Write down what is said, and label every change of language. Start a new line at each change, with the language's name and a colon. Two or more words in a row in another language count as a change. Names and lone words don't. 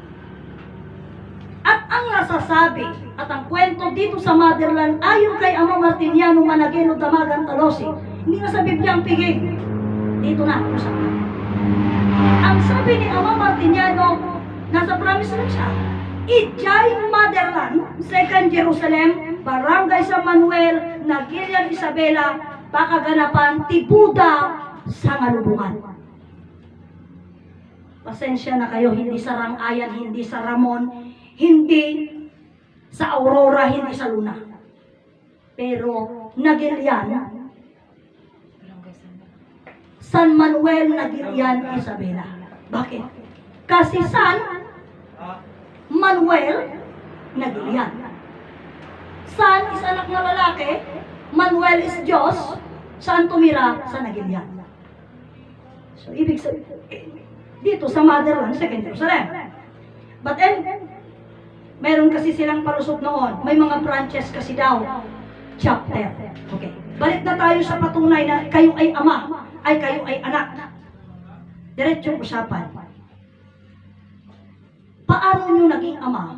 Filipino: At ang nasasabi at ang kwento dito sa Motherland, ayon kay Ama Martiniano Manageno Damagan Talosi, hindi na sa Biblia ang piging. Dito na, usapan. Ang sabi ni Ama Martiniano, nasa promise lang siya, Ijay Motherland, 2nd Jerusalem, Barangay San Manuel, Nagilian Isabela, Pakaganapan, Tibuda, sa Malubungan. Pasensya na kayo, hindi sa Rangayan, hindi sa Ramon, hindi sa Aurora, hindi sa Luna. Pero Nagilian, San Manuel, Nagilian, Isabela. Bakit? Kasi San Manuel, Nagilian. San is anak na lalaki, Manuel is Diyos, saan tumira? Sa Nagilian. So, ibig sabihin, dito sa Motherland, 2nd Jerusalem.
English: But then,
Filipino: meron kasi silang palusot noon. May mga branches kasi daw. Chapter. Okay. Balik na tayo sa patunay na kayo ay ama, ay kayo ay anak. Diretsong usapan. Paano nyo naging ama?